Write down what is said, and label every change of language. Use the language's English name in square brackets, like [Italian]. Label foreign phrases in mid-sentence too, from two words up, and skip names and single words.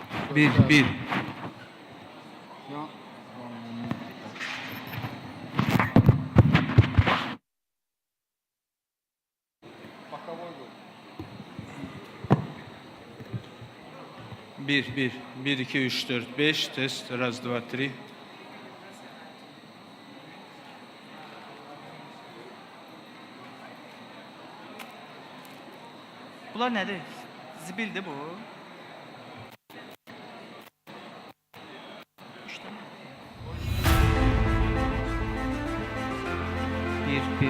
[Turkish] Bir. Bir, iki, üç, dört, beş. Test. [Russian] Раз, два, три. [Azerbaijani] Bunlar nədir? Zibildir bu. Bir.